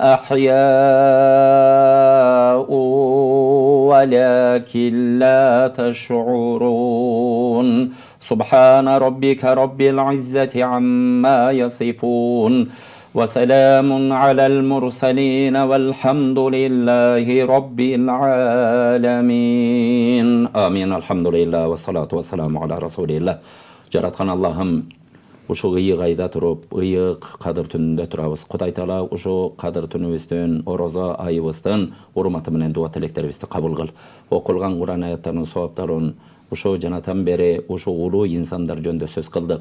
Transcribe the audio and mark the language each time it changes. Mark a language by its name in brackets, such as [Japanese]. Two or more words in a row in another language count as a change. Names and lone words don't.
[Arabic] أحياء ولكن لا تشعرون سبحان ربك رب العزة عما يصفون وسلام على المرسلين والحمد لله رب العالمين آمين الحمد لله والصلاة والسلام على رسول الله [Kyrgyz] жараткан Аллахым ушул ыйык айда туруп, ыйык кадыр түнүндө турабыз. Кудай Таала ушул кадыр түнүбүздүн, орозо айыбыздын урматы менен дуа тилектерибизди кабыл кыл. Окулган Кур'ан аяттарынын сооптарын ушул жанатан бери ушул улуу инсандар жөнүндө сөз кылдык.